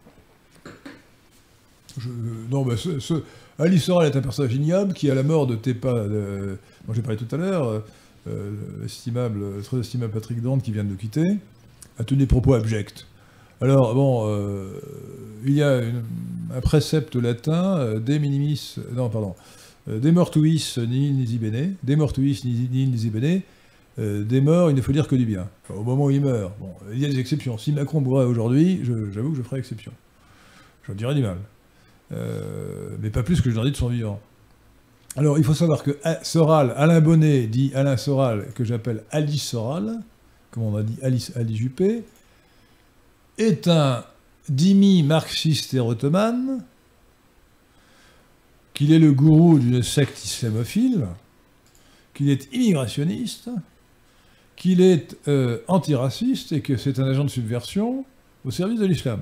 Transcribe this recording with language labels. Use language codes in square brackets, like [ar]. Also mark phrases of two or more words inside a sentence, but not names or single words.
[fr] Non, bah, Ali Soral est un personnage ignoble qui, à la mort de Tepa, dont j'ai parlé tout à l'heure, très estimable Patrick Dante, qui vient de nous quitter, a tenu des propos abjects. Alors, bon, il y a un précepte latin, [la] de minimis, [fr] non, pardon, [la] de mortuis nihil nisi bene, de mortuis nihil nisi bene, [fr] des morts, il ne faut dire que du bien. Enfin, au moment où il meurt, bon, il y a des exceptions. Si Macron mourait aujourd'hui, j'avoue que je ferais exception. J'en dirais du mal. Mais pas plus que je leur dis de son vivant. Alors, il faut savoir que Soral, Alain Bonnet, dit Alain Soral, que j'appelle Ali Soral, comme on a dit Ali Juppé, est un dhimmi marxiste et ottomane, qu'il est le gourou d'une secte islamophile, qu'il est immigrationniste, qu'il est antiraciste et que c'est un agent de subversion au service de l'islam.